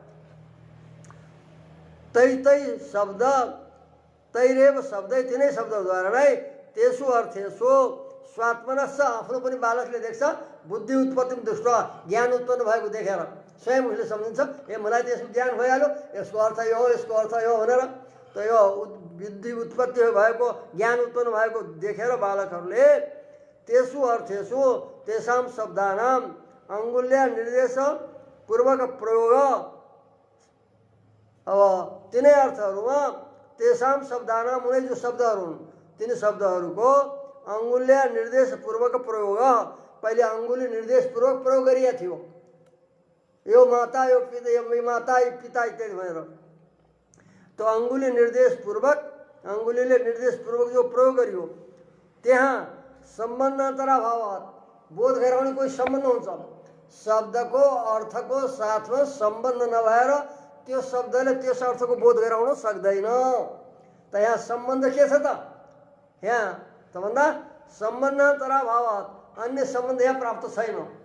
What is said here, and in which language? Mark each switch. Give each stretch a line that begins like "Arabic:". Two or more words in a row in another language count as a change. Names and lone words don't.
Sanskrit: तै शब्द तैरेव शब्दै,
Nepali: तिनै शब्दद्वारा नै
Sanskrit: तेसु अर्थेषु स्वात्मनश्च,
Nepali: आफ्नो पनि बालकले देख्छ
Sanskrit: बुद्धि उत्पत्ति दृष्ट,
Nepali: ज्ञान उत्पन्न भएको देखेर स्वयं उसले सम्झिन्छ ए मलाई त यसको ज्ञान भइहाल्यो, यसको अर्थ यो हो, यसको अर्थ यो भनेर त यो बुद्धि उत्पत्ति भएको ज्ञान उत्पन्न भएको देखेर बालकहरूले
Sanskrit: तेसु अर्थेषु तेषां शब्दानां अङ्गुल्य निर्देश पूर्वक प्रयोग,
Nepali: अब तिनै अर्थहरूमा
Sanskrit: तेषां शब्दानां
Nepali: उनै जो शब्दहरू हुन् तिनी शब्दहरूको
Sanskrit: अङ्गुल्य निर्देश पूर्वक प्रयोग,
Nepali: पहिले अङ्गुली निर्देश पूर्वक प्रयोग गरिएको थियो, यो माता यो पिता, यो माता यो पिता इत्यादि भनेर। तो अङ्गुली निर्देश पूर्वक, अङ्गुलीले निर्देश पूर्वक जो प्रयोग गरियो त्यहाँ सम्बन्धन्तराभावात्, बोध गराउने कोही सम्बन्ध हुन्छ, शब्दको अर्थको साथमा सम्बन्ध नभएर त्यो शब्दले त्यस अर्थको बोध गराउन सक्दैन। त यहाँ सम्बन्ध के छ त, यहाँ त भन्दा सम्बन्धन्तराभावात्, अन्य सम्बन्ध यहाँ प्राप्त छैन।